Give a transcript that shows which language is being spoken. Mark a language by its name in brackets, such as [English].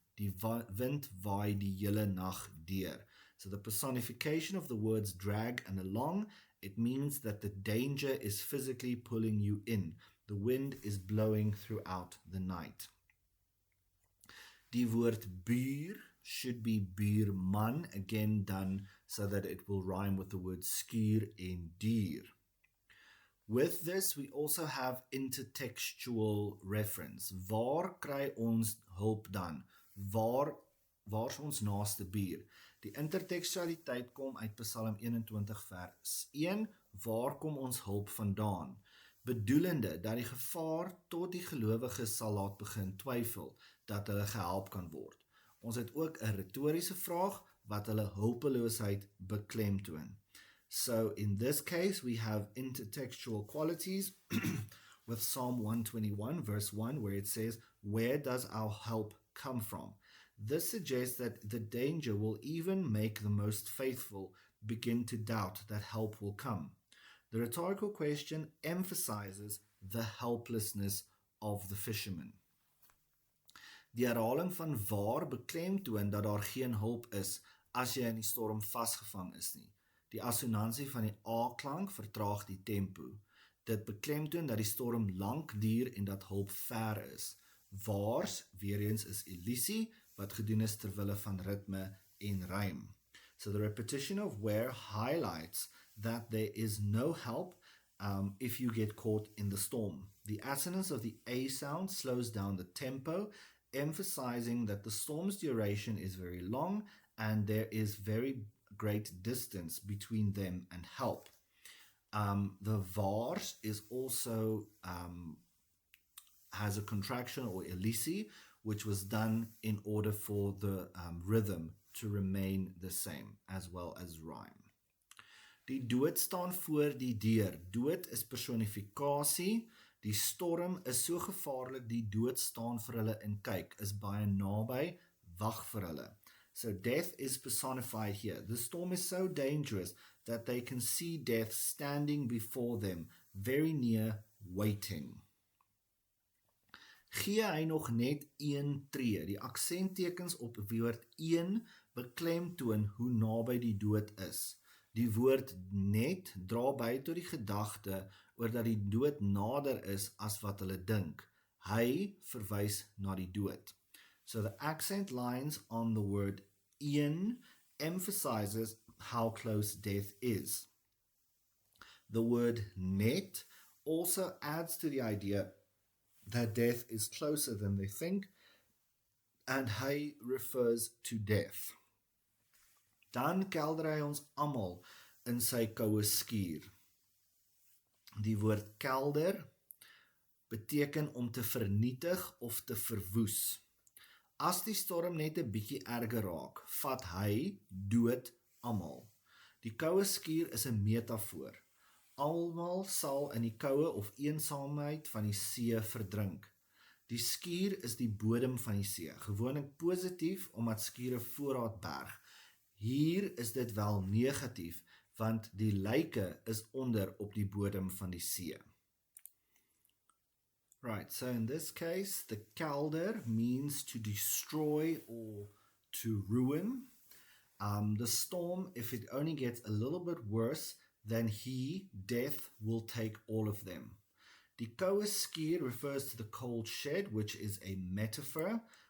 [Afrikaans] Die wind waai die hele nag deur. [English] So the personification of the words drag and along, it means that the danger is physically pulling you in. The wind is blowing throughout the night. [Afrikaans] Die woord buur [English] should be buurman, again done so that it will rhyme with the word skuur [Afrikaans] en dier. [English] With this, we also have intertextual reference. [Afrikaans] Waar kry ons hulp dan? Waar's ons naaste buur? Die intertextualiteit kom uit Psalm 21 vers 1, waar kom ons hulp vandaan? Bedoelende dat die gevaar tot die gelowiges sal laat begin twyfel, dat hulle gehelp kan word. Ons het ook 'n retoriese vraag, wat hulle hulpeloosheid beklemtoon. [English] So in this case, we have intertextual qualities with Psalm 121 verse 1, where it says, "Where does our help come from?" This suggests that the danger will even make the most faithful begin to doubt that help will come. The rhetorical question emphasizes the helplessness of the fishermen. [Afrikaans] Die herhaling van waar beklemtoon dat daar geen hulp is as jy in die storm vasgevang is nie. Die assonansie van die A-klank vertraag die tempo. Dit beklemtoon dat die storm lank duur en dat hulp ver is. Waars, weer eens, is elisie, wat gedoen is terwille van ritme en rym. [English] So the repetition of where highlights that there is no help if you get caught in the storm. The assonance of the A sound slows down the tempo, emphasizing that the storm's duration is very long and there is very great distance between them and help. The vaars is also has a contraction or elisie, which was done in order for the rhythm to remain the same, as well as rhyme. [Afrikaans] Die dood staan voor die deur. Dood is personifikasie. Die storm is so gevaarlik, die dood staan vir hulle en kyk, is baie naby, wag vir hulle. [English] So death is personified here. The storm is so dangerous that they can see death standing before them, very near, waiting. [Afrikaans] Gee hy nog net een tree. Die aksenttekens op woord een beklemtoon hoe naby die dood is. Die woord net dra by tot die gedagte oor dat die dood nader is as wat hulle dink. Hy verwys na die dood. [English] So the accent lines on the word een emphasizes how close death is. The word net also adds to the idea that death is closer than they think, and hy refers to death. [Afrikaans] Dan kelder hy ons almal in sy koue skuur. Die woord kelder beteken om te vernietig of te verwoes. As die storm net 'n bietjie erger raak, vat hy dood almal. Die koue skuur is 'n metafoor. Almal sal in die koue of eensaamheid van die see verdrink. Die skuur is die bodem van die see, gewoonlik positief omdat skure voorraad berg. Hier is dit wel negatief, want die lyke is onder op die bodem van die see. [English] Right, so in this case, the kelder means to destroy or to ruin. The storm, if it only gets a little bit worse, then death, will take all of them. [Afrikaans] Die koue skuur [English] refers to the cold shed, which is a metaphor,